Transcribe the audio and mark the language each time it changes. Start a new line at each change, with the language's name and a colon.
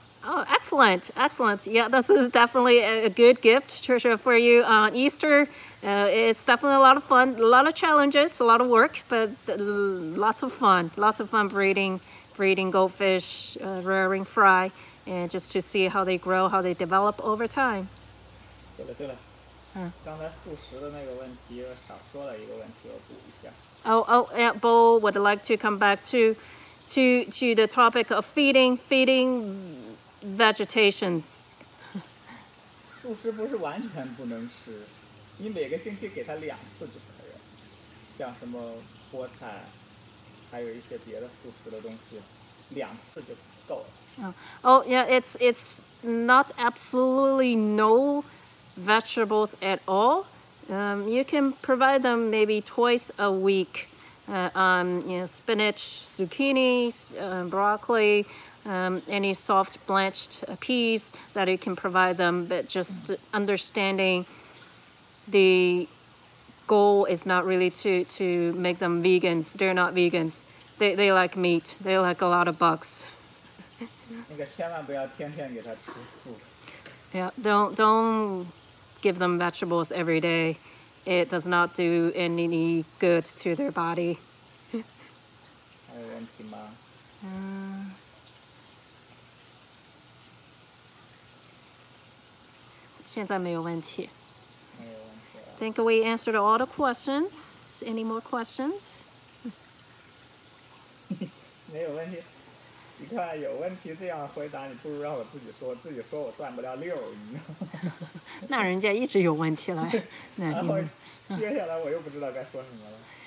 English: Oh, excellent, excellent. Yeah, this is definitely a good gift, Tricia, for you on Easter. It's definitely a lot of fun, a lot of challenges, a lot of work, but lots of fun breeding goldfish, rearing fry, and just to see how they grow, how they develop over time.
Chinese: 对了，刚才素食的那个问题少说了一个问题，我补一下。
English: Yeah, Bo would like to come back to the topic of feeding vegetation.
Chinese: 素食不是完全不能吃，你每个星期给它2次就可以了，像什么菠菜，还有一些别的素食的东西，2次就够了。
English: Oh yeah, it's not absolutely no vegetables at all. You can provide them maybe twice a week. Spinach, zucchini, broccoli, any soft blanched peas that you can provide them, but just understanding the goal is not really to make them vegans. They're not vegans. They like meat. They like a lot of bugs.
Chinese: 那个千万不要天天给它吃素。
English: Yeah, don't give them vegetables every day. It does not do any good to their body.
Chinese: 还有问题吗？现在没有问题。没有问题了。
English: I think we answered all the questions. Any more questions?
Chinese: 没有问题。你看有问题这样回答，你不如让我自己说，自己说我断不了溜，你知道吗？那人家一直有问题了。然后接下来我又不知道该说什么了。